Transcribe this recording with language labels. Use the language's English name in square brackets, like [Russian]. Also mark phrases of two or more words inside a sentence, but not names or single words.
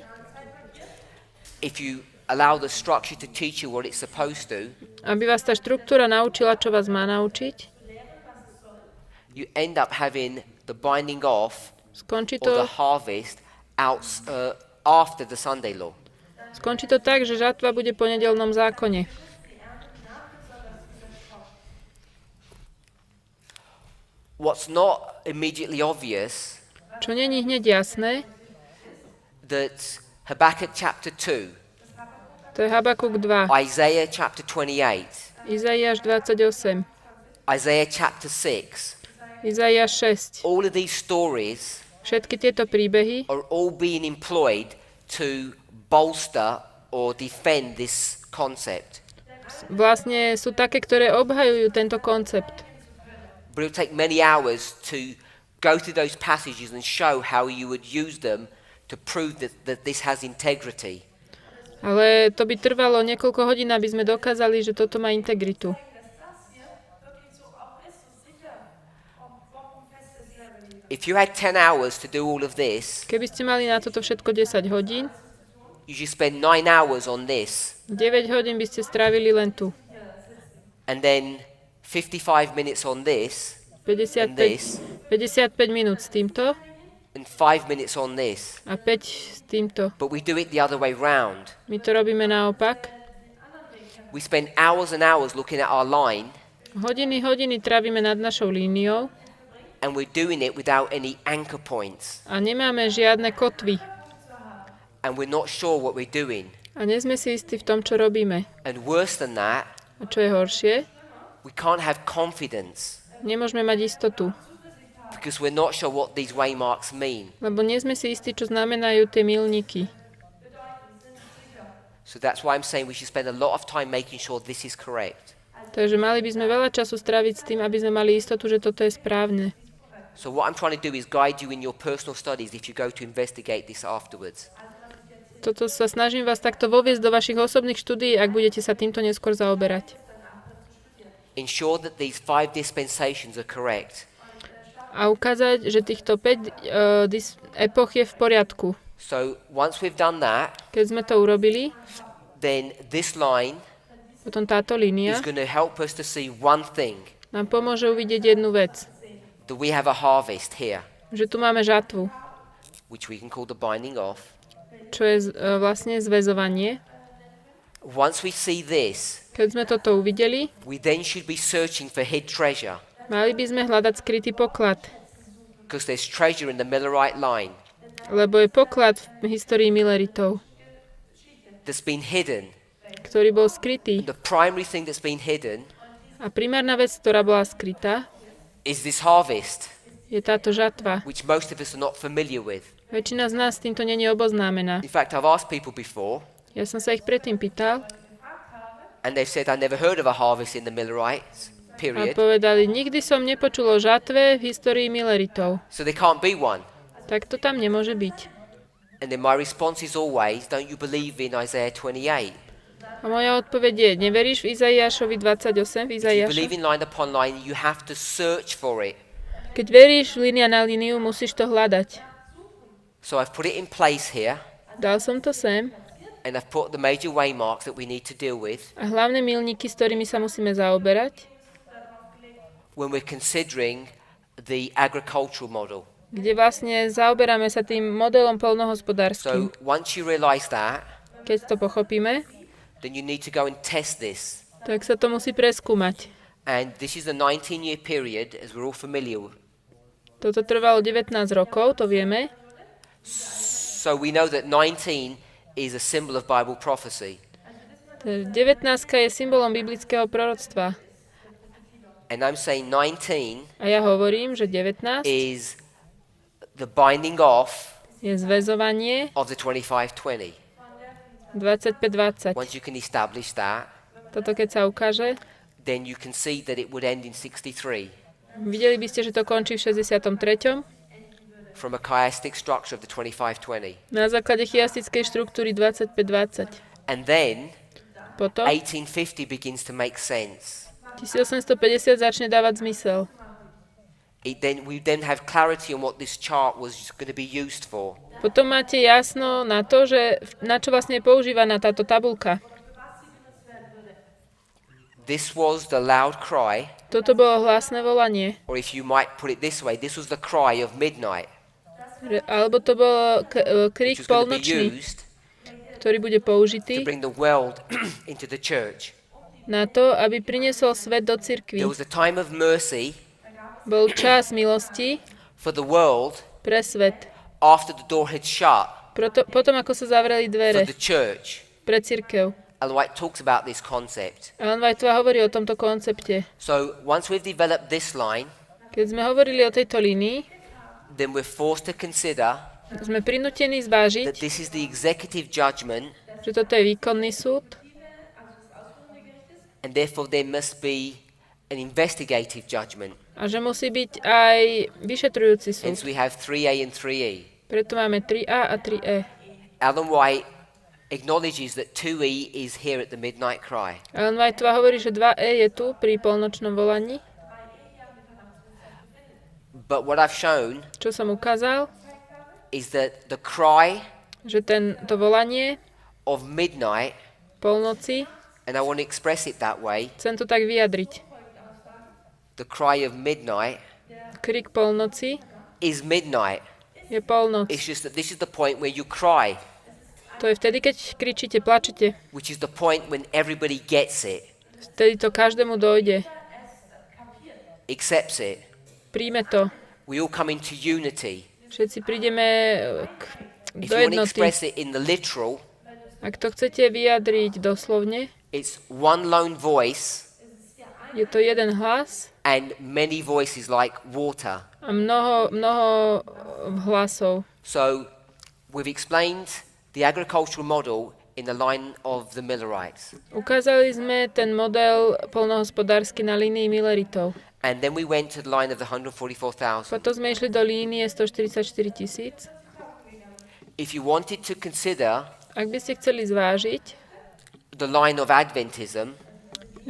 [English] if you allow the structure to teach you what it's supposed to, [Slovak] aby vás tá štruktúra naučila, čo vás má naučiť, [English] you end up having the binding off [Slovak] skončí [English] or to, the harvest out after the Sunday law. [Slovak] skončí to tak, že žatva bude po nedeľnom zákone. [English] What's not immediately obvious, [Slovak] Čo není hneď jasné, [English] that Habakkuk chapter 2, [Slovak] to je Habakuk 2, [English] Isaiah chapter 28, [Slovak] Izaiáš 28, [English] Isaiah chapter 6, [Slovak] Izaiáš 6. [English] all of these stories [Slovak] Všetky tieto príbehy [English] are all being employed to bolster or defend this concept. [Slovak] vlastne sú také, ktoré obhajujú tento koncept. [English] But it will take many hours to go through those passages and show how you would use them to prove that this has integrity. [Slovak] Ale to by trvalo niekoľko hodín, aby sme dokázali, že toto má integritu. [English] If you had 10 hours to do all of this, [Slovak] Keby ste mali na toto všetko 10 hodín, [English] you should spend 9 hours on this, [Slovak] 9 hodín by ste strávili len tu. [English] and then 55 minutes on this, and this, [Slovak] 55 minút s týmto [English] and 5 minutes on this. [Slovak] a 5 s týmto. [English] But we do it the other way round. [Slovak] My to robíme naopak. [English] We spend hours and hours looking at our line, [Slovak] Hodiny trávime nad našou líniou [English] and we're doing it without any anchor points, [Slovak] a nemáme žiadne kotvy. [English] and we're not sure what we're doing. [Slovak] A nie sme si istí v tom, čo robíme. [English] And worse than that, [Slovak] A čo je horšie? [English] we can't have confidence [Slovak] Nemôžeme mať istotu, [English] because we're not sure what these waymarks mean. [Slovak] lebo nie sme si istí, čo znamenajú tie milníky. [English] So that's why I'm saying we should spend a lot of time making sure this is correct. [Slovak] Takže mali by sme veľa času stráviť s tým, aby sme mali istotu, že toto je správne. [English] So what I'm trying to do is guide you in your personal studies if you go to investigate this afterwards. [Slovak] Toto sa snažím vás takto voviesť do vašich osobných štúdií, ak budete sa týmto neskôr zaoberať. [English] ensure that these 5 dispensations are correct. [Slovak] A ukázať, že týchto 5 epoch je v poriadku. [English] So once we've done that, [Slovak] Keď sme to urobili, [English] then this line [Slovak] potom táto [English] is [Slovak] línia [English] going to help us to see one thing, [Slovak] nám pomôže uvidieť jednu vec. [English] that we have a harvest here, [Slovak] Že tu máme žatvu, [English] which we can call the binding off. [Slovak] čo je vlastne zväzovanie. [English] Once we see this, [Slovak] Keď sme toto uvideli, [English] we then should be searching for hid treasure, [Slovak] mali by sme hľadať skrytý poklad, [English] because there's treasure in the Millerite line [Slovak] lebo je poklad v histórii Milleritov, [English] that's been hidden. [Slovak] ktorý bol skrytý. [English] The primary thing that's been hidden [Slovak] A primárna vec, ktorá bola skrytá, [English] is this harvest, [Slovak] je táto žatva. [English] which most of us are not familiar with. [Slovak] Väčšina z nás s týmto nie je oboznámená. [English] In fact, I've asked people before, [Slovak] Ja som sa ich predtým pýtal [English] and they've said, I never heard of a harvest in the Millerites, [Slovak] a [English] period. [Slovak] povedali, nikdy som nepočul o žatve v histórii Milleritov. [English] So there can't be one. [Slovak] Tak to tam nemôže byť. [English] And then my response is always, don't you believe in Isaiah 28? [Slovak] A moja odpoveď je, neveríš v Izaiášovi 28, v [English] If you believe [Slovak] Izaiáša? [English] in line upon line, you have to search for it. [Slovak] Keď veríš línia na líniu, musíš to hľadať. [English] So I've put it in place here, [Slovak] Dal som to sem [English] and I've put the major waymarks that we need to deal with [Slovak] a hlavné milníky, s ktorými sa musíme zaoberať, [English] when we're considering the agricultural model. [Slovak] kde vlastne zaoberáme sa tým modelom poľnohospodárskym. [English] So once you realize that, [Slovak] Keď to pochopíme, [English] then you need to go and test this. [Slovak] tak sa to musí preskúmať. [English] And this is a 19-year period, as we're all familiar with. [Slovak] Toto trvalo 19 rokov, to vieme. [English] So we know that 19 is a symbol of Bible prophecy. [Slovak] 19 je symbolom biblického proroctva. [English] And I'm saying 19 [Slovak] A ja hovorím, že 19 [English] is the binding off [Slovak] je zväzovanie [English] of the 25-20. [Slovak] 25-20. [English] Once you can establish that, [Slovak] Toto keď sa ukáže, [English] then you can see that it would end in 63 [Slovak] videli by ste, že to končí v 63. [English] from a chiastic structure of the 25-20. [Slovak] Na základe chiastickej štruktúry 25-20. [English] And then [Slovak] Potom [English] 1850 begins to make sense. [Slovak] 1850 začne dávať zmysel. [English] We then have clarity on what this chart was going to be used for. [Slovak] Potom máte jasno na to, že na čo vlastne je používaná táto tabuľka. [English] This was the loud cry, [Slovak] Toto bolo hlasné volanie. [English] or if you might put it this way, this was the cry of midnight, [Slovak] Alebo to bol [English] which [Slovak] krík [English] was going to be [Slovak] polnočný, [English] used [Slovak] ktorý bude [English] to [Slovak] použitý [English] bring the world into the church. [Slovak] na to, aby priniesol svet do cirkvi. [English] There was a time of mercy [Slovak] Bol čas milosti [English] for the world [Slovak] pre svet. [English] after the door had shut [Slovak] Potom, ako sa zavreli [English] for [Slovak] dvere [English] the church. [Slovak] pre cirkev. [English] Ellen White talks about this concept. [Slovak] Ellen Whiteová hovorí o tomto koncepte. [English] So once we've developed this line, [Slovak] Keď sme hovorili o tejto línii, [English] then we're forced to consider [Slovak] sme prinútení [English] that [Slovak] zvážiť, [English] this is the executive judgment, [Slovak] že toto je výkonný súd [English] and therefore there must be an investigative judgment. [Slovak] a že musí byť aj vyšetrujúci [English] Hence [Slovak] súd. [English] we have 3A and 3E. [Slovak] Preto máme 3A a 3E. [English] Ellen White acknowledges that 2E is here at the midnight cry. [Slovak] Ellen Whiteová hovorí, že 2E je tu pri polnočnom volaní. [English] But what I've shown [Slovak] Čo som ukázal, [English] is that the cry [Slovak] že to volanie [English] of midnight, [Slovak] polnoci, [English] and I want to express it that way, [Slovak] chcem to tak vyjadriť. [English] the cry of midnight [Slovak] Krik polnoci [English] is midnight. [Slovak] je polnoc. [English] It's just that this is the point where you cry, [Slovak] To je vtedy, keď kričíte, plačete. [English] which is the point when everybody gets it, [Slovak] Vtedy to každému dojde. [English] accepts it. [Slovak] Príjme to. [English] We all come into unity. [Slovak] Všetci prídeme [English] If [Slovak] do [English] you want to [Slovak] jednoty. [English] express it in the literal, [Slovak] Ak to chcete vyjadriť doslovne, [English] it's one lone voice [Slovak] je to jeden hlas [English] and many voices like water. [Slovak] a mnoho hlasov. [English] So we've explained the agricultural model in the line of the Millerites. [Slovak] Ukázali sme ten model poľnohospodársky na línii Milleritov. [English] And then we went to the line of the 144,000. [Slovak] Potom sme išli do línie 144 000. [English] If you wanted to consider [Slovak] Ak by ste chceli zvážiť [English] the line of Adventism,